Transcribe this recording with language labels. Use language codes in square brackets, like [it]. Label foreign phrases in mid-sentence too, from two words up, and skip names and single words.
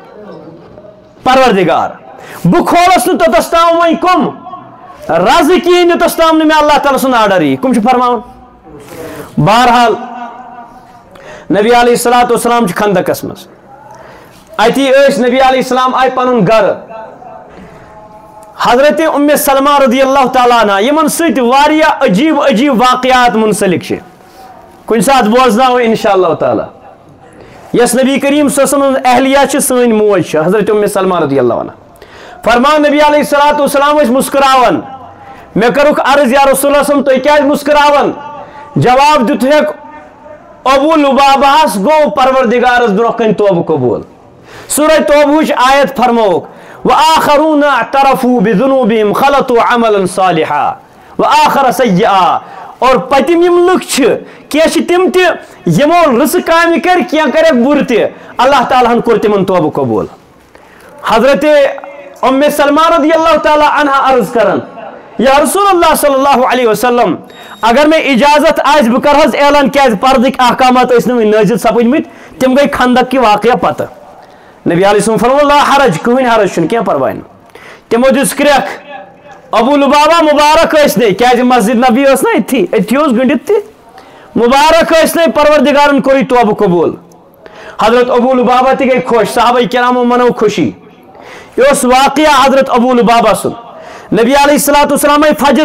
[ks] پروردگار بہٕ کھولس نہٕ توٚتس تام وۄنۍ کٕم رزٕ کِہیٖنۍ یوٚتس تام نہٕ مےٚ اللہ تعالیٰ سُنٛد آرڈر یی کٕم چھِ فرماوان بہرحال نبی [ar] علیہ الصلوۃ والسلام [ks] چھِ کھندقس منٛز اتی ٲسۍ نبی [ar] علیہ السلام [ks] آیہِ پنُن گرٕ حضرت ام سلمہ [ar] رضی اللہ تعالیٰ عنہ [ks] یِمن سۭتۍ واریاہ عجیٖب عجیٖب واقعات منسلک چھِ کُنہِ ساتہٕ بوزناوو [ar] انشاء اللہ تعالیٰ [ks] یۄس نبی کریم [ar] صلی اللہ علیہ وسلم [ks] اہلیہ چھِ سٲنۍ موج چھِ حضرت ام سلمہ [ar] رضی اللہ عنہ [ks] فرمان نبی [ar] علیہ الصلوۃ والسلام [ks] ٲسۍ مسکراوان مےٚ کٔرٕکھ عرض [ar] یا رسول اللہ [ks] صٲب تُہۍ کیازِ مسکراوان جواب دِتُکھ ابو لبابہس گوٚو پروردگارس برونٛہہ کنہِ توبہٕ قبوٗل سورہ توبہٕچ آیت فرمووُکھ [ar] وآخرون اعترفوا بذنوبهم خلطوا عملا صالحا وآخر سیئا [ks] اور پتِم یِم لُکھ چھِ کینٛہہ چھِ تِم تہِ یِمو رٕژٕ کامہِ کَرِ کینٛہہ کَرٮ۪کھ بُرٕ تہِ اللہ تعالیٰ ہن کوٚر تِمن توبہٕ قبوٗل حضرت ام سلمہ [ar] رضی اللہ تعالیٰ عنہا [ks] عرض کران [ar] یا رسول اللہ صلی اللہ علیہ وسلم [ks] اگر مےٚ اجازت آسہِ بہٕ کرٕ حظ اعلان کیازِ پردٕکۍ احکامات ٲسۍ نہٕ وُنہِ نٲزِل سپٕدمٕتۍ تِم گٔے خندق کہِ واقعہ پتہٕ نبی [ar] علیہ السلام [ks] فرموو [ar] لا حرج [ks] کٕہٕنۍ حرج چھُنہٕ کینٛہہ پرواے نہٕ تِمو دِژ کرٛٮ۪کھ ابو لبابہ مُبارک ٲسۍ کیازِ مسجد نبی ٲس نا أتھی اوس گٔنڈِتھ تہِ مُبارک ٲسۍ پروردگارن کوٚر یہِ توبہٕ قبوٗل حضرت ابو لبابہ تہِ گٔے خۄش صحابہ کرامو منٲو خوشی یہِ اوس واقعہ حضرت ابو لبابہ سُنٛد نبی [ar] علیہ الصلوۃ والسلام [ks] آیہِ